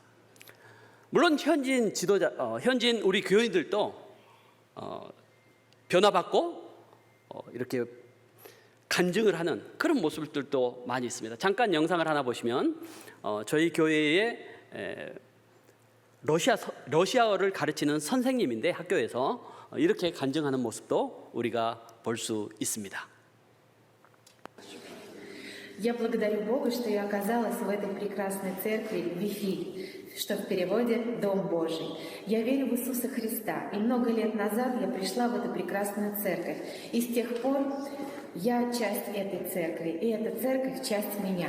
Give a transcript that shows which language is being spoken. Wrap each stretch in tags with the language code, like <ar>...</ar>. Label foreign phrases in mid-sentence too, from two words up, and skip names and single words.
<ko>물론 현지인 우리 교인들도 변화받고 이렇게 간증을 하는 그런 모습들도 많이 있습니다. 잠깐 영상을 하나 보시면 저희 교회에 러시아어를 가르치는 선생님인데 학교에서 이렇게 간증하는 모습도 우리가 볼 수 있습니다.</ko> <ru>Я благодарю Бога, что я оказалась в этой прекрасной церкви Вифиль, что в переводе «Дом Божий». Я верю в Иисуса Христа, и много лет назад я пришла в эту прекрасную церковь. И с тех пор я часть этой церкви, и эта церковь часть меня.</ru>